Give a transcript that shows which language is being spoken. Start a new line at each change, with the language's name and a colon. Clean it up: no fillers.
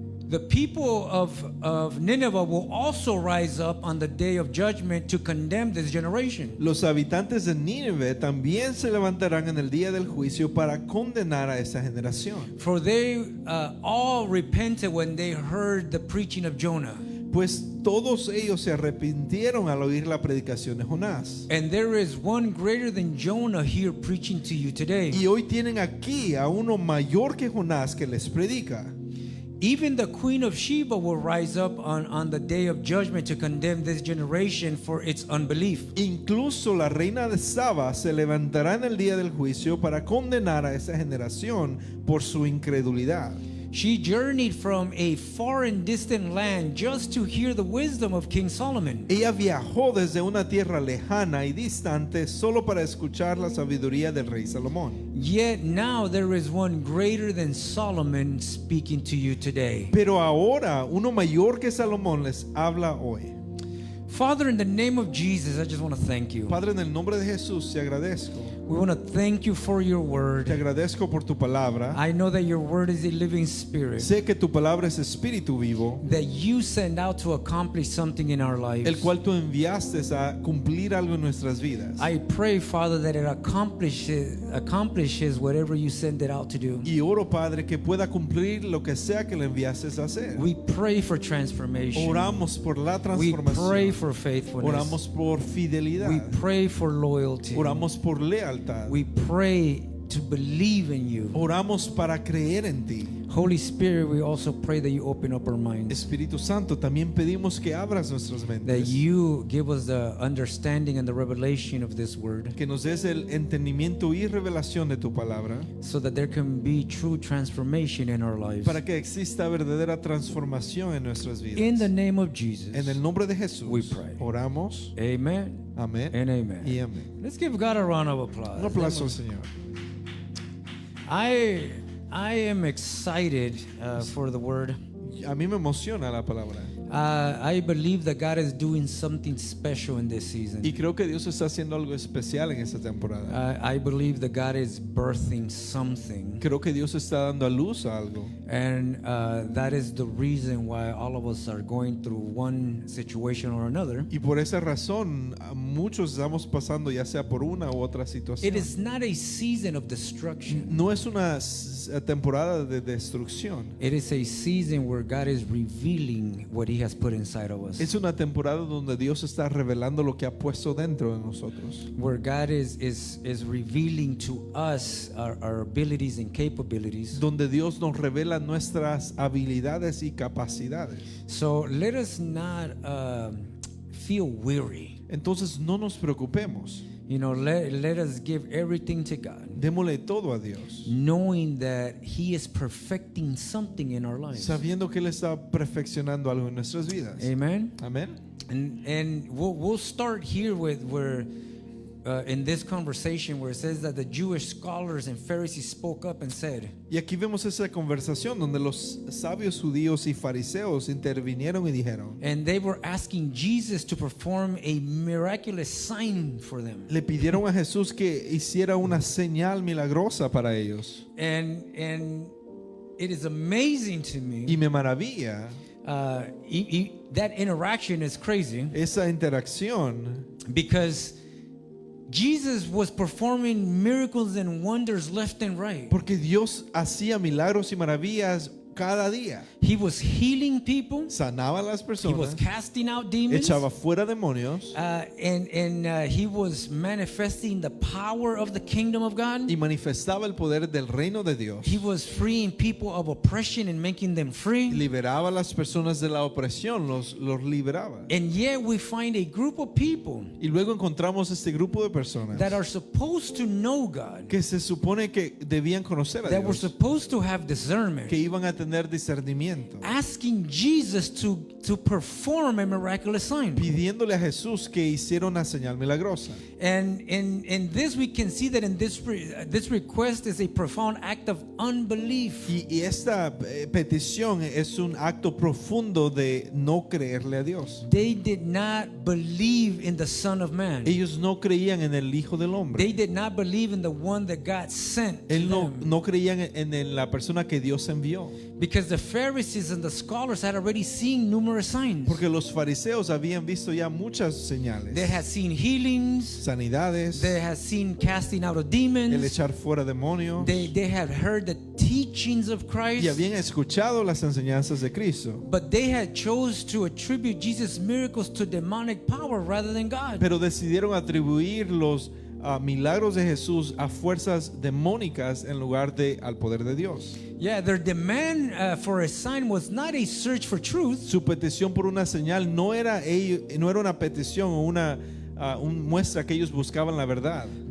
English: The people of Nineveh will also rise up on the day of judgment to condemn this generation.
Spanish: Los habitantes de Nínive también se levantarán en el día del juicio para condenar a esta generación.
English: For they all repented when they heard the preaching of Jonah.
Spanish: Pues todos ellos se arrepintieron al oír la predicación de Jonás.
English: And there is one greater than Jonah here preaching to you today.
Spanish: Y hoy tienen aquí a uno mayor que Jonás que les predica.
English: Even the queen of Sheba will rise up on the day of judgment to condemn this generation for its unbelief.
Spanish: Incluso la reina de Saba se levantará en el día del juicio para condenar a esa generación por su incredulidad.
English: She journeyed from a far and distant land just to hear the wisdom of King Solomon.
Spanish: Ella viajó desde una tierra lejana y distante solo para escuchar la sabiduría del rey Salomón.
English: Yet now there is one greater than Solomon speaking to you today.
Spanish: Pero ahora uno mayor que Salomón les habla hoy.
English: Father, in the name of Jesus, I just want to thank you.
Spanish: Padre, en el nombre de Jesús te agradezco.
English: We want to thank you for your
Spanish: Te
English: word.
Spanish: agradezco por tu palabra.
English: I know that your word is a living spirit
Spanish: Sé que tu palabra es espíritu vivo,
English: that you send out to accomplish something in our lives.
Spanish: el cual tú enviaste a cumplir algo en nuestras vidas.
English: I pray, Father, that it accomplishes whatever you send it out to do.
Spanish: Y oro, Padre, que pueda cumplir lo que sea que le enviaste a hacer.
English: We pray for transformation.
Spanish: Oramos por la
English: We pray for faithfulness.
Spanish: Oramos por fidelidad.
English: We pray for loyalty.
Spanish: Oramos por lealtad.
English: We pray to believe in you.
Spanish: Oramos para creer en ti.
English: Holy Spirit, we also pray that you open up our minds,
Spanish: Espíritu Santo, también pedimos que abras nuestras
English: that
Spanish: mentes,
English: you give us the understanding and the revelation of this word,
Spanish: que nos des el entendimiento y revelación de tu palabra,
English: so that there can be true transformation in our lives.
Spanish: para que exista verdadera transformación en nuestras
English: In
Spanish: vidas.
English: the name of Jesus,
Spanish: En el nombre de Jesús,
English: we pray.
Spanish: oramos.
English: Amen
Spanish: Amén
English: and amen.
Spanish: y amén.
English: Let's give God a round of applause.
Spanish: Un aplauso al Señor.
English: I am excited for the word.
Spanish: A mí me emociona la palabra.
English: I believe that God is doing something special in this season.
Spanish: Y creo que Dios está haciendo algo especial en esta temporada.
English: I believe that God is birthing something,
Spanish: Creo que Dios está dando a luz a algo.
English: and that is the reason why all of us are going through one situation or another.
Spanish: Y por esa razón, muchos estamos pasando ya sea por una u otra situación.
English: It is not a season of destruction.
Spanish: No es una temporada de destrucción.
English: It is a season where God is revealing what He has put inside of us.
Spanish: Es una temporada donde Dios está revelando lo que ha puesto dentro de nosotros.
English: Where God is revealing to us our abilities and capabilities.
Spanish: Donde Dios nos revela nuestras habilidades y capacidades.
English: So let us not feel weary.
Spanish: Entonces no nos preocupemos.
English: You know, let us give everything to God,
Spanish: Démosle todo a Dios,
English: knowing that He is perfecting something in our lives.
Spanish: sabiendo que Él está perfeccionando algo en nuestras vidas.
English: Amen.
Spanish: Amén.
English: And we'll start here with where in this conversation where it says that the Jewish scholars and Pharisees spoke up and said,
Spanish: Y aquí vemos esa conversación donde los sabios judíos y fariseos intervinieron y dijeron,
English: and they were asking Jesus to perform a miraculous sign for them.
Spanish: le pidieron a Jesús que hiciera una señal milagrosa para ellos.
English: And it is amazing to me.
Spanish: Y me maravilla
English: That interaction is crazy
Spanish: esa interacción,
English: because Jesus was performing miracles and wonders left and right.
Spanish: porque Dios hacía milagros y maravillas cada día.
English: He was healing people.
Spanish: Sanaba a las
English: He was
Spanish: personas,
English: casting out demons.
Spanish: echaba fuera demonios
English: And he was manifesting the power of the kingdom of God.
Spanish: y manifestaba el poder del reino de Dios.
English: He was freeing people of oppression and making them free.
Spanish: Liberaba a las personas de la opresión, los liberaba.
English: And yet we find a group of people
Spanish: Y luego encontramos este grupo de personas
English: that are supposed to know God,
Spanish: que se supone que debían conocer a
English: that were
Spanish: Dios,
English: supposed to have discernment,
Spanish: que iban a tener discernimiento,
English: asking Jesus to perform a miraculous sign.
Spanish: pidiéndole a Jesús que hiciera una señal milagrosa.
English: And in this we can see that in this request is a profound act of unbelief.
Spanish: Y esta petición es un acto profundo de no creerle a Dios.
English: They did not believe in the Son of Man.
Spanish: Ellos no creían en el Hijo del
English: They
Spanish: Hombre.
English: did not believe in the one that God sent to
Spanish: Él
English: them.
Spanish: no creían en la persona que Dios envió.
English: Because the Pharisees and the scholars had already seen numerous signs.
Spanish: Porque los fariseos habían visto ya muchas señales.
English: They had seen healings.
Spanish: Sanidades,
English: They had seen casting out of
Spanish: el
English: demons.
Spanish: echar fuera demonios.
English: They had heard the teachings of
Spanish: Y
English: Christ.
Spanish: habían escuchado las enseñanzas de Cristo.
English: But they had chose to attribute Jesus' miracles to demonic power rather than God.
Spanish: Pero decidieron atribuir los milagros de Jesús a fuerzas demónicas en lugar de al poder de Dios.
English: Yeah, their demand for a sign was not a search for truth,
Spanish: Su petición por una señal no era una petición o una muestra que ellos buscaban la verdad,